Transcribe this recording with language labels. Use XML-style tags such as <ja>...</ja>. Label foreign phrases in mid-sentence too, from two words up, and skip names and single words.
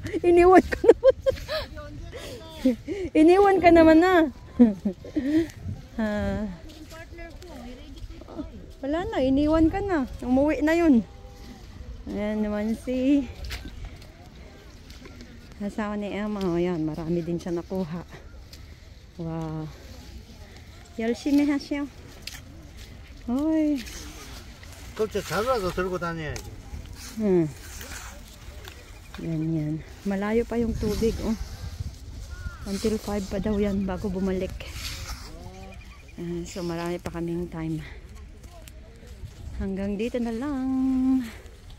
<tl>Iniwan ko naman. Iniwan ka naman na. Wala na, iniwan ka na. Umuwi na yun. Ayan naman si asawa ni Emma. O yan, marami din siya nakuha.</tl> <ko>Wow. 열심히 하시오. 어이. 껍질 잘라서 들고 다녀야지.</ko> <tl>Yan. Malayo pa yung tubig, oh. Until 5 pa daw yan bago bumalik. So marami pa kaming time. Hanggang dito na lang.</tl>